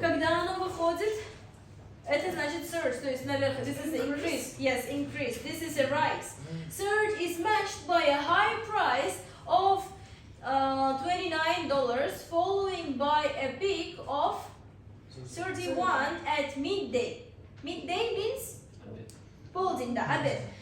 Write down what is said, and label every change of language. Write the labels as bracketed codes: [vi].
[ru] Когда оно выходит, это значит surge, то есть наверх. [en] This is the increase. Yes, increase. This is a rise. Surge is matched by a high price of $29, following by a peak of 31 at midday. Midday means [ru] полдень, да, обед.